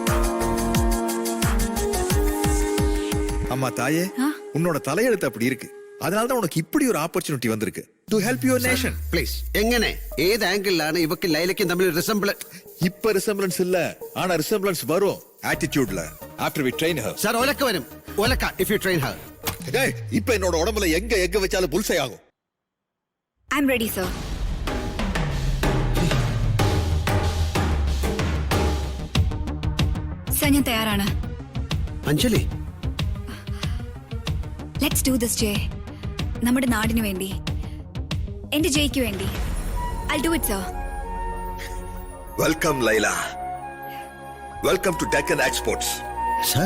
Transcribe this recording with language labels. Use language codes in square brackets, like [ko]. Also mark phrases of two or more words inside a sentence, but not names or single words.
[ta] அம்மா தாயே, உன்னோட தலையெழுத்து அப்படி இருக்கு. அதனால தான் உனக்கு இப்படி ஒரு ஆப்பர்ச்சுனிட்டி வந்திருக்கு [en] to help your nation. [ml] പ്ലീസ് എങ്ങനെ ഏത് ആംഗിളിലാണ് ഇവക്ക് ലൈലയ്ക്കും തമ്മിൽ റിസംബിൾ? [ta] இப்ப ரிசம்பிளன்ஸ் இல்ல, ஆனா ரிசம்பிளன்ஸ் வரும் ஆட்டிட்யூட்ல [en] after we train her. [ml] സാർ ഒലക്ക വരും, ഒലക്ക [en] if you train her. [ta] டேய், இப்ப என்னோட உடம்புல எங்க எங்க வச்சாலும் புல்சை ஆகும். [en] I am ready sir. [ml] സർ ഞാൻ തയ്യാറാണ്. അഞ്ജലി, [en] Let's do this Jay. [ml] നമ്മുടെ നാടിന് വേണ്ടി, എന്റെ ജയ്ക്ക് വേണ്ടി. [en] I do it sir. Welcome Laila, welcome to Deccan Exports. [ml] സാർ